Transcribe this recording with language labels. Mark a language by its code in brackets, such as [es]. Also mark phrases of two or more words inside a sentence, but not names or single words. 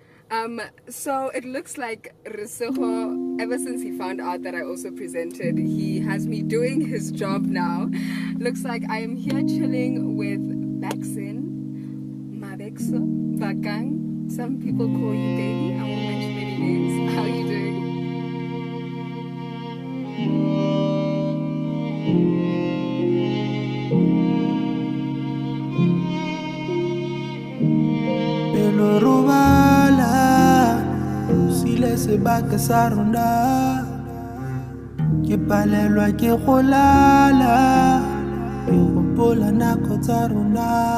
[en] So it looks like Risego, ever since he found out that I also presented, he has me doing his job now. Looks like I am here chilling with Baxin, Mabexo, Bakang. Some people call you baby. I won't mention any names. How are you doing? [tn] Sebaka sa rona ke palelwa ke go lala ke gopola nako tsa rona